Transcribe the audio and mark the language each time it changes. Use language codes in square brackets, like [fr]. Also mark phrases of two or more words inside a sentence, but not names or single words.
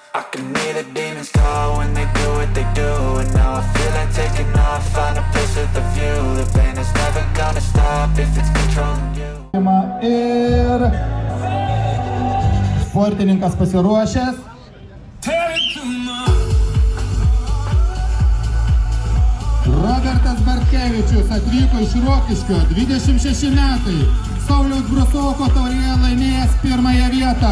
[en] Can hear the demons call when they do what they do. And now I feel like taking off, find a place with a view. The pain is never gonna stop if it's controlling you. [lt] Ir sportininkas pasiruošęs. Robertas Bartkevičius atvyko iš Rokiškio, 26 metai. Sauliaus Brusoko taurėje laimėjęs pirmąją vietą.